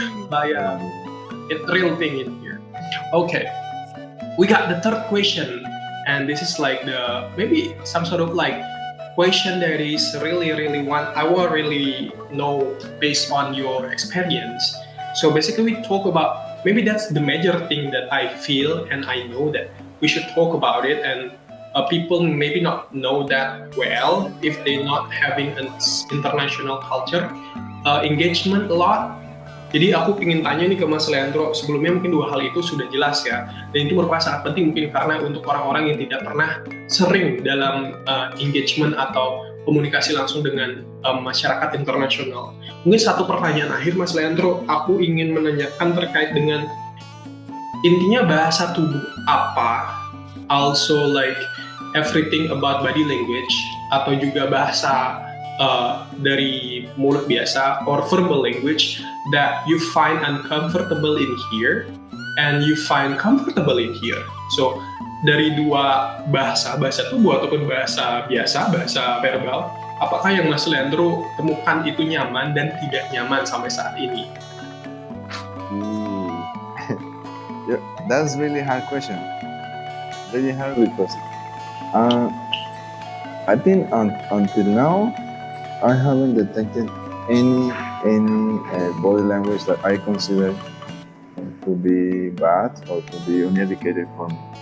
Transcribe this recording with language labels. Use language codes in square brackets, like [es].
[en] But yeah, it's a real thing in here. Okay, we got the third question, and this is like maybe some sort of like question that is really I will really know based on your experience. So basically we talk about, maybe that's the major thing that I feel and I know that we should talk about it, and people maybe not know that well if they're not having an international culture engagement a lot. [id] Jadi aku ingin tanya nih ke Mas Leandro, sebelumnya mungkin dua hal itu sudah jelas ya, dan itu merupakan sangat penting mungkin karena untuk orang-orang yang tidak pernah sering dalam engagement atau komunikasi langsung dengan masyarakat internasional. Mungkin satu pertanyaan akhir Mas Leandro, aku ingin menanyakan terkait dengan intinya bahasa tubuh apa, [en] also like everything about body language, [id] atau juga bahasa dari mulut biasa [en] or verbal language that you find uncomfortable in here [id] and you find comfortable in here. So dari dua bahasa tubuh ataupun bahasa biasa, bahasa verbal, apakah yang Mas Leandro temukan itu nyaman dan tidak nyaman sampai saat ini? [en] Yeah, that's really hard question. Really hard because I think until now I haven't detected any body language that I consider to be bad or to be uneducated for me.